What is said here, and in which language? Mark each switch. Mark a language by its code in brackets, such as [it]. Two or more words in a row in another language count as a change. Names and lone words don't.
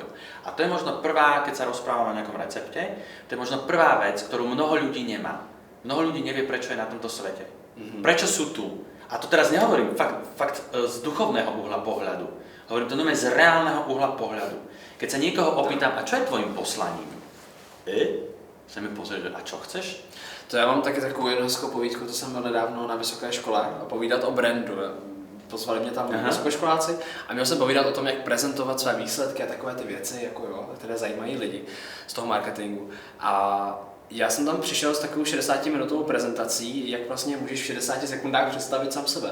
[sk] A to je možno prvá, keď sa rozprávam o nejakom recepte, to je možno prvá vec, ktorú mnoho ľudí nemá. Mnoho ľudí nevie, prečo je na tomto svete. Prečo sú tu. A to teraz nehovorím fakt z duchovného uhla pohľadu. Hovorím to normálne z reálneho uhla pohľadu. Keď sa niekoho opýtam, a čo je tvojim poslaním? Se mi pozrie, že a čo chceš? [cs] To já mám taky takovou jednu hezkou povídku, to jsem byl nedávno na vysoké škole a povídat o brandu. Pozvali mě tam vysokoškoláci a měl jsem povídat o tom, jak prezentovat své výsledky a takové ty věci, jako jo, které zajímají lidi z toho marketingu. A já jsem tam přišel s takovou 60-minutovou prezentací, jak vlastně můžeš v 60 sekundách představit sám sebe.